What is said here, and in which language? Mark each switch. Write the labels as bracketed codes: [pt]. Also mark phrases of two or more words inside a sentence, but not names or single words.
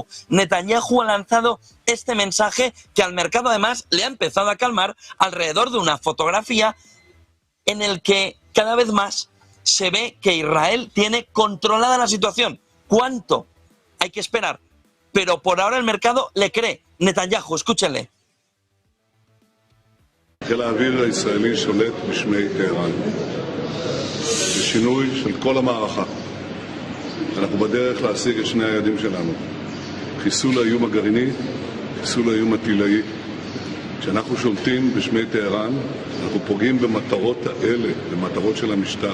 [es] Netanyahu ha lanzado este mensaje que al mercado además le ha empezado a calmar alrededor de una fotografía en el que cada vez más se ve que Israel tiene controlada la situación. ¿Cuánto? Hay que esperar. Pero por ahora el mercado le cree. Netanyahu, escúchenle. [he] חיל האוויר הישראלי שולט בשמי טהרן. בשינוי של כל המערכה. אנחנו בדרך להשיג את שני היעדים שלנו. חיסול האיום הגרעיני, חיסול האיום הטילאי. כשאנחנו שולטים בשמי טהרן, אנחנו פוגעים במטרות האלה, במטרות של המשטר.